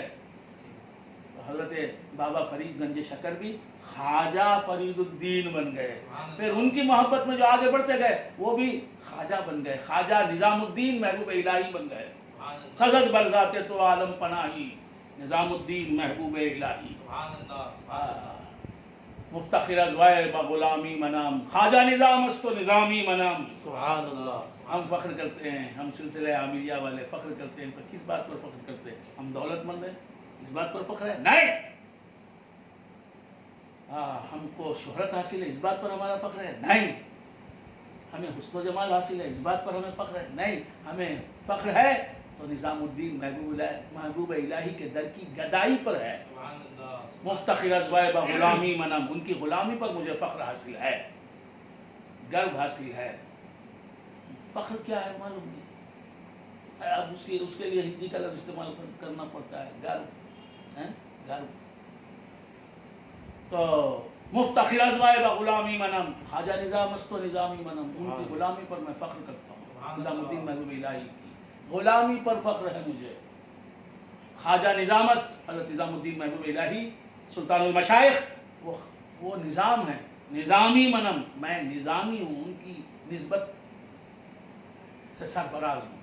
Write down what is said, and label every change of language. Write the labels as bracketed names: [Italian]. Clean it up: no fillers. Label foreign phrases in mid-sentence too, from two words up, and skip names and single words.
[Urdu] حضرت بابا فرید گنج شکر بھی خواجہ فرید الدین بن گئے۔ پھر ان کی محبت میں جو آگے بڑھتے گئے وہ بھی خواجہ بن گئے، خواجہ نظام الدین محبوب الہی بن گئے۔ [Persian] سزد برذات تو عالم پناہی، نظام الدین محبوب الہی۔ مفتخر ازوائے بغلامی منام، خواجہ نظام است و نظامی منام۔ [Arabic] سبحان اللہ۔ [Urdu] ہم فخر کرتے ہیں، ہم سلسلہ عامریہ والے فخر کرتے ہیں، تو کس بات پر فخر کرتے ہیں؟ ہم دولت مند ہیں، اس بات پر فخر ہے؟ نہیں۔ ہم کو شہرت حاصل ہے، اس بات پر ہمارا فخر ہے؟ نہیں۔ ہمیں حسن و جمال حاصل ہے، اس بات پر ہمیں فخر ہے؟ نہیں۔ ہمیں فخر ہے تو نظام الدین محبوب الہی کے در کی گدائی پر ہے۔ [Persian] مفتخر ازوائے بغلامی منم، [Urdu] ان کی غلامی پر مجھے فخر حاصل ہے، گرو حاصل ہے۔ فخر کیا ہے معلوم نہیں، اب اس کے لیے ہندی کا لفظ استعمال کرنا پڑتا ہے، گرو، گرو۔ [Persian] تو مفتخر ازوائے بغلامی منم، خواجہ نظام است و نظامی منم، [Urdu] ان کی غلامی پر میں فخر کرتا ہوں۔ نظام الدین محبوب الہی کی غلامی پر فخر ہے مجھے۔ [Persian] خواجہ نظام است، [Urdu] حضرت نظام الدین محبوب الہی سلطان المشائخ، وہ نظام ہے، [Persian] نظامی منم، [Urdu] میں نظامی ہوں، ان کی نسبت سے سرفراز ہوں۔